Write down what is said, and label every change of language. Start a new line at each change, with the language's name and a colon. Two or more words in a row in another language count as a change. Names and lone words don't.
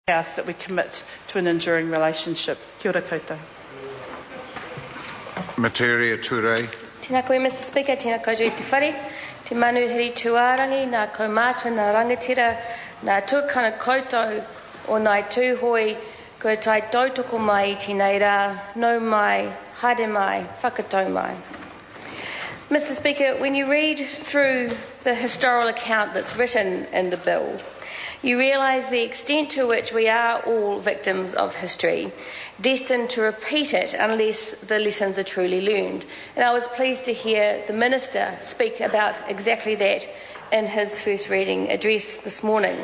English: I ask that we commit to an enduring relationship.
Māori: Kia ora koutou. Materia Tuhoe. Tēnā koe,
English: Mr. Speaker,
Māori: tēnā koutou I te whare, te manuhiri tuārangi, nā kaumātua, nā rangatira, nā tuakana koutou o nai Tuhoe, ko tai tautoko mai I tēnei rā, nau mai, haere mai, whakatau mai.
English: Mr. Speaker, when you read through the historical account that's written in the bill, you realise the extent to which we are all victims of history, destined to repeat it unless the lessons are truly learned. And I was pleased to hear the Minister speak about exactly that in his first reading address this morning.